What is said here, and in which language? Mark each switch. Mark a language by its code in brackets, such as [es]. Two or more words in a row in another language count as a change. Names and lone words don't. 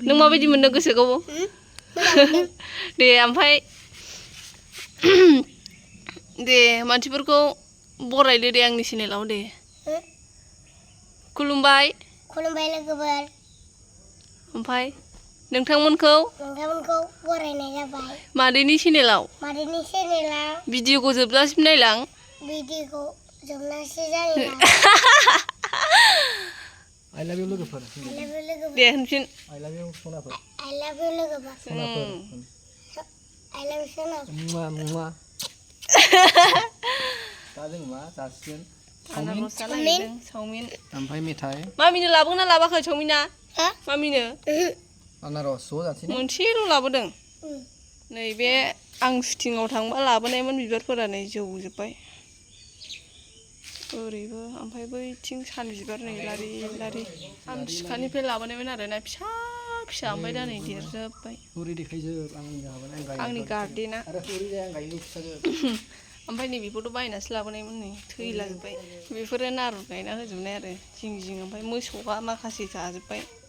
[brx] नों माबायदि मोनदों गोसोखौ दे ओमफ्राय दे मानसिफोरखौ बरायदो दे आंनि चेनेलाव दे खुलुमबाय लोगोफोर ओमफ्राय नोंथांमोनखौ बरायनाय जाबाय मादैनि चेनेलाव भिडिअखौ जोबजासिम नायलां भिडिअखौ जोबनासो जायो [en] I love you लोगोफोर [brx] दे होनफिन [en] I love you सनाफोर I love you लोगोफोर [brx] सनाफोर [en] I love you सनाफोर [brx] मुवा दा जों मा जासिगोन चावमिन ओमफ्राय मेथाइ मामिनो लाबोगोन ना लाबाखै चावमिना मामिनो आनारस ज' जासै मोनसेल' लाबोदों नैबे आं शुटिंआव थांबा लाबोनायमोन बिबारफोरा नै जौजोब्बाय ओरैबो ओमफ्राय बैथिं सान बिबार नै लारि लारि आं सिखानिफ्राय लाबोनायमोन आरोना फिसा ओमफ्राय दा नै देरजोब्बाय आंनि गार्डेना ओमफ्राय नै बेखौथ' बायनासो लाबोनायमोन नै थैलाजोब्बाय बेफोरो नारु गायना होजोबनाय आरो जिं ओमफ्राय मोसौआ माखासे जाजोब्बाय